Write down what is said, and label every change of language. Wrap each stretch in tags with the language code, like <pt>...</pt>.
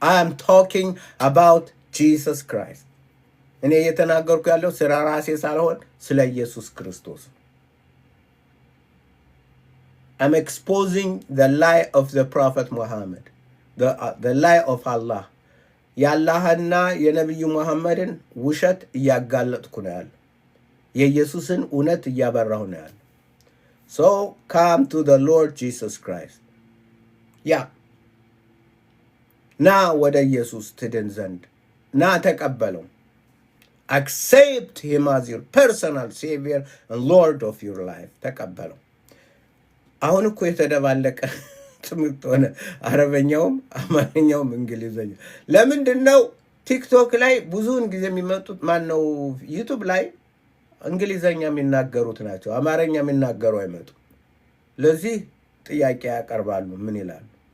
<en>I am talking about Jesus Christ.</en> <am>እኔ እየተናገርኩ ያለው ስለ ራሴ ሳልሆን ስለ ኢየሱስ ክርስቶስ።</am> <en>I'm exposing the lie of the Prophet Muhammad, the lie of Allah.</en> <am>የአላህና የነቢዩ ሙሐመድን ውሸት እያጋለጥኩ ነው ያለው። የኢየሱስን እውነት እያበራሁ ነው ያለው።</am> <en>So come to the Lord Jesus Christ. Yeah.</en> <am>ና ወደ ኢየሱስ ትድን ዘንድ ና ተቀበለው።</am> <en>Accept him as your personal savior and Lord of your life.</en> <am>ተቀበለው። አሁን እኮ የተደባለቀ ትምህርት ሆነ። አረበኛውም አማርኛውም እንግሊዘኛ። ለምንድን ነው ቲክቶክ ላይ ብዙውን ጊዜ የሚመጡት ማነው ዩቲዩብ ላይ እንግሊዘኛ የሚናገሩት ናቸው። አማርኛ የሚናገሩ አይመጡም። ለዚህ ጥያቄ ያቀርባሉ። ምን ይላሉ?</am>